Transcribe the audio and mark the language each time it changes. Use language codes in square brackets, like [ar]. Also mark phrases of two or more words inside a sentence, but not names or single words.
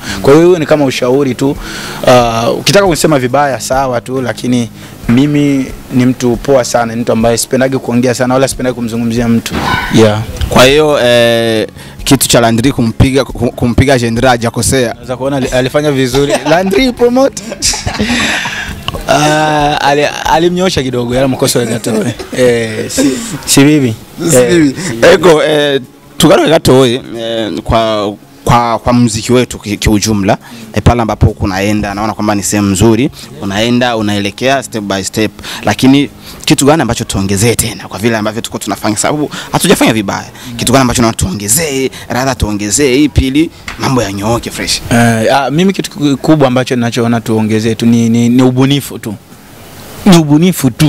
[sw] Kwa hiyo ni kama ushauri tu. Ukitaka kusema vibaya sawa tu, lakini mimi ni mtu poa sana, ni mtu ambaye sipendagi kuongea sana wala sipendagi kumzungumzia mtu. Kwa hiyo kitu cha Landry kumpiga Jendra hajakosea. Unaweza kuona alifanya vizuri. Landry promote. Alimnyosha kidogo, yale mkoso Gatoe. Si bibi. [rn] Ego tugaruke [sw] Gatoe kwa muziki wetu kiujumla. Pale ambapo kunaenda naona kwamba ni sehemu nzuri, unaenda unaelekea [en] step by step, [sw] lakini kitu gani ambacho tuongezee tena kwa vile ambavyo tuko tunafanya, sababu hatujafanya vibaya? Kitu gani ambacho tuongezee, rather tuongezee hii pili mambo yanyooke fresh? Mimi kitu kikubwa ambacho ninachoona tuongezee tu ni ubunifu tu. Ni ubunifu tu.